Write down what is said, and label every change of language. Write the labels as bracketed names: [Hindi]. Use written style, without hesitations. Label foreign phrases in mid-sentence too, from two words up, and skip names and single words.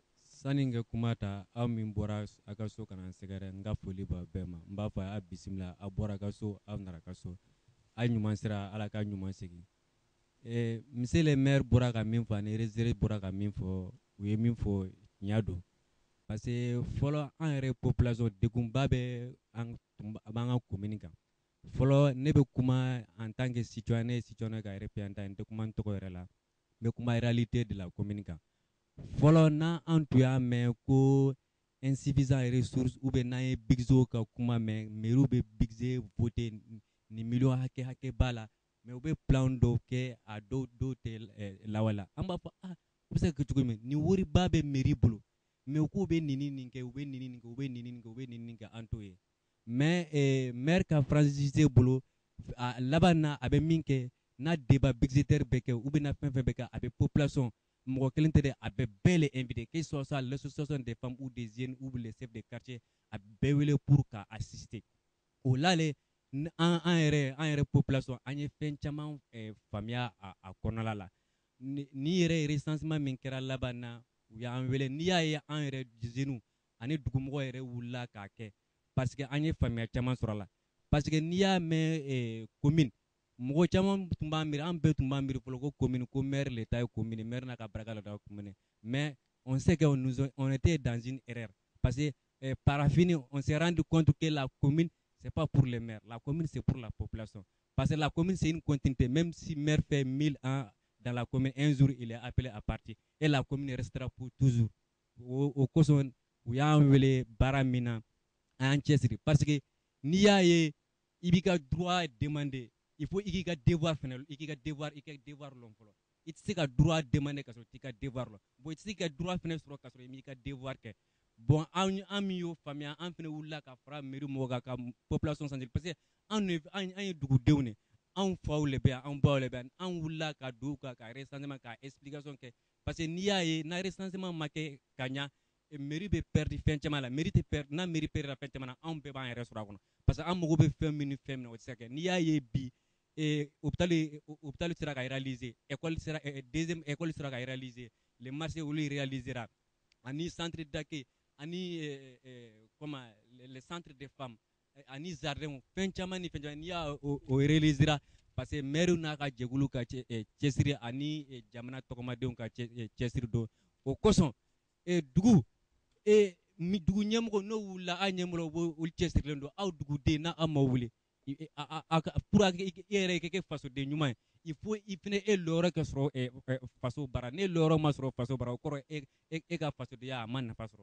[Bambara] Sani n ka kuma ta aw min bɔra a ka so ka na n sɛgɛrɛ n ka foli b'a bɛɛ ma n b'a fɔ a bisimila a bɔra a ka so aw nana ka so a ɲuman sera ala ka ɲuman segin. [French] Monsieur le maire [Bambara] bɔra ka min fɔ ani réserve bɔra ka min fɔ u ye min fɔ tiɲɛ don [French] parce que [Bambara] fɔlɔ an yɛrɛ population degunba bɛ an ka commune kan. Fɔlɔ ne bɛ kuma [French] en tant que citoyen [Bambara] ne ye citoyen ka représentant n tɛ kuma n tɔgɔ yɛrɛ la n bɛ kuma [French] réalité de la commune [Bambara] kan. Fɔlɔ n'an tun y'a mɛn ko [French] insuffisant ressources ou bien [Bambara] n'an ye budget ka kuma mɛn mairie bɛ [French] budget voter [Bambara] ni million hakɛ b'a la mais u bɛ plan dɔw kɛ a dɔw tɛ lawala an b'a fɔ u bɛ se ka kɛ cogo min nin wariba bɛ mairie bolo mais u k'u bɛ nin kɛ u bɛ nin kɛ u bɛ nin kɛ an t'o ye. [French] Mais maire [Bambara] ka franchisé bolo laban na a bɛ min kɛ n'a [French] débat budgétaire [Bambara] bɛ kɛ [French] ou bien [Bambara] na fɛn bɛ kɛ a bɛ population mɔgɔ kelen tɛ dɛ a bɛ bɛɛ le [French] invité que ce soit l'association des femmes ou des jeunes ou les chefs de quartier [Bambara] a bɛɛ wele pour ka assister. O la le an yɛrɛ population an ye fɛn caman faamuya a kɔnɔna la ni yɛrɛ recensement min kɛra laban na u y'an wele n'i y'a ye an yɛrɛ jeunes ani dugumɔgɔ yɛrɛ wulila k'a kɛ. [French] Parce que [Bambara] an ye faamuya caman sɔrɔ a la [French] parce que [Bambara] n'i y'a mɛn commune mɔgɔ caman tun b'a miiri an bɛɛ tun b'a miiri fɔlɔ ko commune ko maire l'État ye commune maire n'a ka baraka l'État ye commune [French] mais on sait que on était dans une erreur parce que par la fin on s'est rendu compte que la commune c'est pas pour les maires, la commune c'est pour la population parce que la commune c'est une continuité même si maire fait 1000 ans dans la commune un jour il est appelé à partir et la commune restera pour toujours [Bambara] au kosɔn u y'an wele baara min na an cɛsiri [French] parce que [Bambara] n'i y'a ye i b'i ka [French] droit demander il faut [Bambara] i k'i ka devoir fɛnɛ i k'i ka devoir lɔn fɔlɔ i tɛ se ka [French] droit demander [Bambara] ka sɔrɔ i t'i ka devoir lɔn bon i tɛ se ka droit fɛnɛ sɔrɔ ka sɔrɔ i m'i ka devoir kɛ bon an min y'o faamuya an fɛnɛ wulila ka fara mairie mɔgɔw kan ka [French] population sensibiliser parce que [Bambara] an ye dugudenw de anw faw le bɛ yan anw baw le bɛ yan an wulila ka don u kan ka recensement ka explication kɛ [French] parce que [Bambara] n'i y'a ye na recensement ma kɛ ka ɲa mairie bɛ perdre fɛn caman la mairie tɛ perdre n'a mairie perdre fɛn caman na anw bɛɛ b'an yɛrɛ sɔrɔ a kɔnɔ [French] parce que [Bambara] an mago bɛ fɛn min ni fɛn min na o tɛ se ka kɛ n'i y'a ye bi [French] hôpital sera [Bambara] ka [French] réaliser école sera [Bambara] ka [French] réaliser le marché où il réalisera [Bambara] ani [French] centre d'accueil [Bambara] ani [French] comment les centres des femmes [Bambara] ani jardin fɛn caman ni fɛn caman n'i y'a o [French] réalisera parce que maire [Bambara] n'a ka jɛkulu ka cɛsiri ani jamana tɔgɔmadenw ka cɛsiri don o kosɔn dugu dugu ɲɛmɔgɔ n'o wulila a ɲɛmɔgɔ olu cɛsirilen don aw duguden n'a ma wuli [French] pour que [Bambara] e yɛrɛ kɛ fasoden ɲuman ye [French] il faut [Bambara] i fɛnɛ e lɔyɔrɔ ka sɔrɔ faso bara ne lɔyɔrɔ ma sɔrɔ faso bara o kɔrɔ e ka fasodenya a ma nafa sɔrɔ.